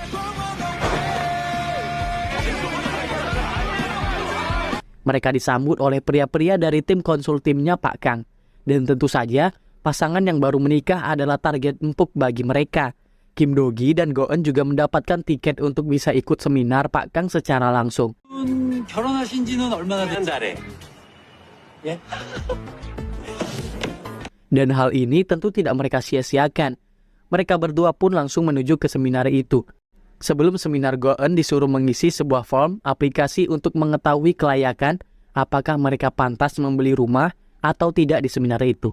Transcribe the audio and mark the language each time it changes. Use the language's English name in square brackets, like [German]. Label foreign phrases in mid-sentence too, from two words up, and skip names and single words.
[Indonesian] Mereka disambut oleh pria-pria dari tim konsultimnya Pak Kang. Dan tentu saja pasangan yang baru menikah adalah target empuk bagi mereka. Kim Do-gi dan Go-eun juga mendapatkan tiket untuk bisa ikut seminar Pak Kang secara langsung. [Korean] 결혼하신 지는 얼마나 한 달에. [Indonesian] Dan hal ini tentu tidak mereka sia-siakan. Mereka berdua pun langsung menuju ke seminar itu. Sebelum seminar, Go-eun disuruh mengisi sebuah form aplikasi untuk mengetahui kelayakan apakah mereka pantas membeli rumah atau tidak di seminar itu.